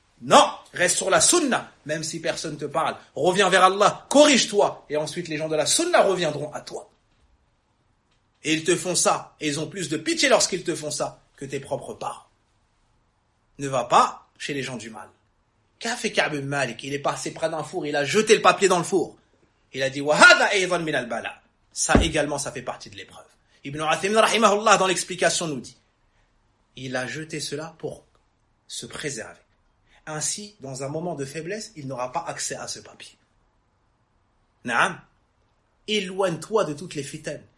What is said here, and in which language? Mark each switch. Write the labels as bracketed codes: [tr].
[fr] Non, reste sur la sunna, même si personne ne te parle. Reviens vers Allah, corrige-toi. Et ensuite les gens de la sunna reviendront à toi. Et ils te font ça, et ils ont plus de pitié lorsqu'ils te font ça que tes propres parents. Ne va pas chez les gens du mal. Qu'a fait Ka'b ibn Malik? Il est passé près d'un four, il a jeté le papier dans le four. [ar] Il a dit, وَهَذَا أَيْضًا مِنَ الْبَلَىٰ. [fr] Ça également, ça fait partie de l'épreuve. Ibn Uthaymin rahimahullah, dans l'explication, nous dit, il a jeté cela pour se préserver. Ainsi, dans un moment de faiblesse, il n'aura pas accès à ce papier. Naam. Éloigne-toi de toutes les fitaines.